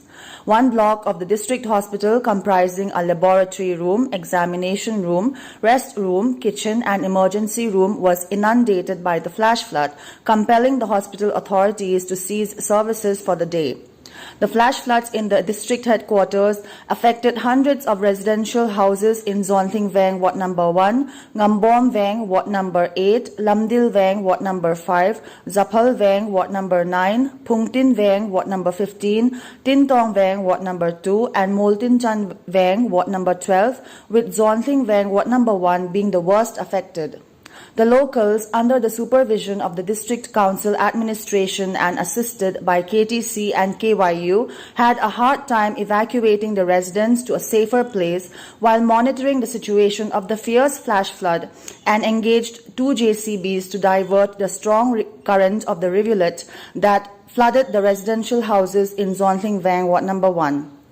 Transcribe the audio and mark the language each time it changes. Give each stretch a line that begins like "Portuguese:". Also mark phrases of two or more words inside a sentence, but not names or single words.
English: One block of the district hospital, comprising a laboratory room, examination room, rest room, kitchen and emergency room, was inundated by the flash flood, compelling the hospital authorities to cease services for the day. The flash floods in the district headquarters affected hundreds of residential houses in Zonting Veng, Ward number 1, Ngambom Veng, Ward number 8, Lamdil Veng, Ward number 5, Zaphal Veng, Ward number 9, Pungtin Veng, Ward number 15, Tintong Veng, Ward number 2, and Moltin Chan Veng, Ward number 12, with Zonting Veng, Ward number 1 being the worst affected. The locals, under the supervision of the District Council administration and assisted by KTC and KYU, had a hard time evacuating the residents to a safer place while monitoring the situation of the fierce flash flood and engaged 2 JCBs to divert the strong current of the rivulet that flooded the residential houses in Zonting Veng, Ward number 1.